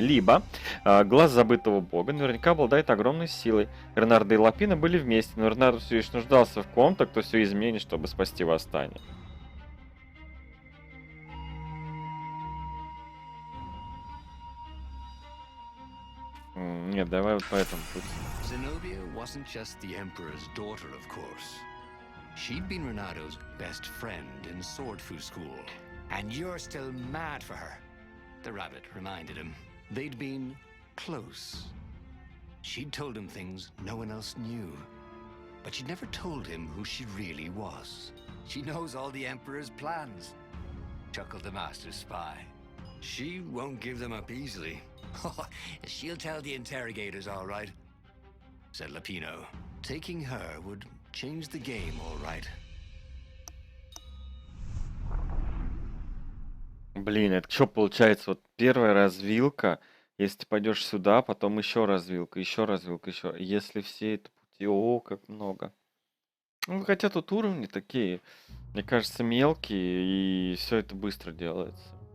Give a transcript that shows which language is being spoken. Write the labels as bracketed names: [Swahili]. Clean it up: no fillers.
[Russian] Либо глаз забытого бога наверняка обладает огромной силой. Ренардо и Лапина были вместе, но Ренардо все еще нуждался в ком-то, кто все изменит, чтобы спасти восстание. Нет, давай вот по этому пути. [English] Zenobia wasn't just the Emperor's daughter, of course. She'd been Renato's best friend in sword fu school. And you're still mad for her, the rabbit reminded him. They'd been close. She'd told him things no one else knew. But she'd never told him who she really was. She knows all the Emperor's plans, chuckled the master spy. She won't give them up easily. She'll tell the interrogators, all right, said Lapino. Taking her would change the game, all right. [Russian] Блин, это что получается? Вот первая развилка, если ты пойдешь сюда, потом еще развилка, еще. Если все это пути, о, как много. Ну, хотя тут уровни такие, мне кажется, мелкие, и все это быстро делается.